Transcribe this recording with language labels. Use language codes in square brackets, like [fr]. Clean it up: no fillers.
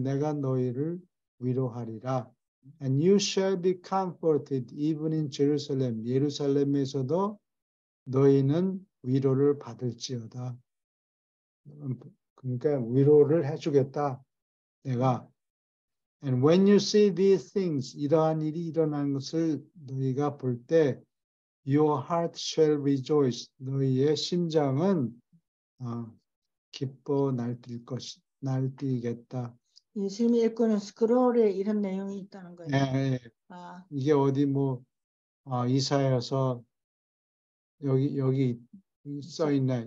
[ko] 내가 너희를 위로하리라. [en] And you shall be comforted even in Jerusalem. [ko] 예루살렘에서도 너희는 위로를 받을지어다. 그러니까 위로를 해주겠다. 내가. [en] And when you see these things, [ko] 이러한 일이 일어난 것을 너희가 볼 때, [en] your heart shall rejoice. [ko] 너희의 심장은 기뻐 날뛰겠다. 예수님이 읽고는 스크롤에 이런 내용이 있다는 거예요. 네, 이게 어디 이사야서 여기 써 있네.